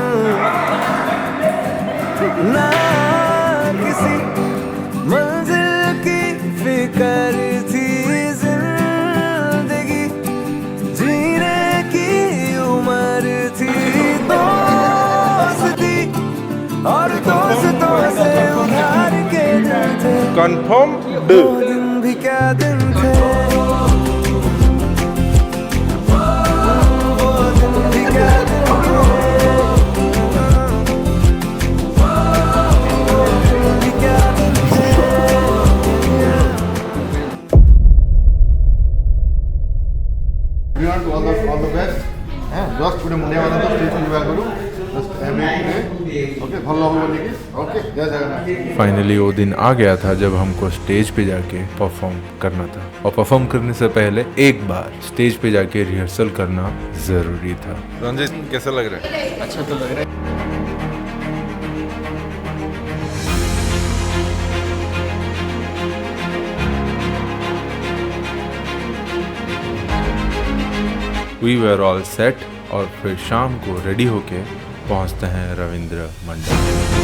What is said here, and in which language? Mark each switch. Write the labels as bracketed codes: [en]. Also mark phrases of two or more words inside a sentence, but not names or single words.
[hi] ना किसी मंजिल की फिक्र थी, जिंदगी जीने की उम्र थी, दोस्ती और दोस्तों से उधार के दिन थे। कंफर्म वो दिन भी क्या दिन थे, वो दिन भी क्या दिन थे, वो दिन भी क्या दिन थे। [en] We want all the best. [or] Just ଗୋଟେ ମୁଣ୍ଡିଆ ମାରନ୍ତୁ ଷ୍ଟେଜ୍ ଯିବା କରୁ। ओके ଭଲ ହବ ବୋଲିକି। [hi] ओके जय जगन्नाथ। फाइनली वो दिन आ गया था जब हमको स्टेज पे जाके परफॉर्म करना था, और परफॉर्म करने से पहले एक बार स्टेज पे जाके रिहर्सल करना ज़रूरी था। रंजित कैसा लग रहा है? अच्छा तो लग रहा है। [en] we were all set [hi] और फिर शाम को रेडी होके पहुंचते हैं रविंद्र मंडल।